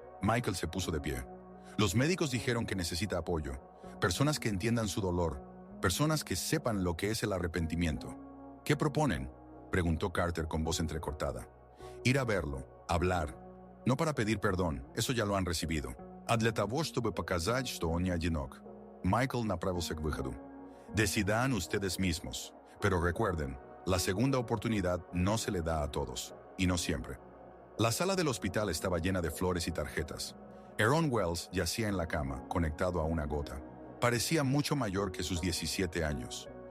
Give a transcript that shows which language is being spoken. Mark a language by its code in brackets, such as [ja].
[es] Michael se puso de pie. Los médicos dijeron que necesita apoyo, personas que entiendan su dolor, personas que sepan lo que es el arrepentimiento. ¿Qué proponen?, preguntó Carter con voz entrecortada. Ir a verlo, hablar, no para pedir perdón, eso ya lo han recibido. [ru] А для того, чтобы показать, что он не одинок. Michael направился к выходу. [es] Decidan ustedes mismos, pero recuerden, la segunda oportunidad no se le da a todos, y no siempre. La sala del hospital estaba llena de flores y tarjetas. Aaron Wells yacía en la cama, conectado a una gota. Parecía mucho mayor que sus 17 años.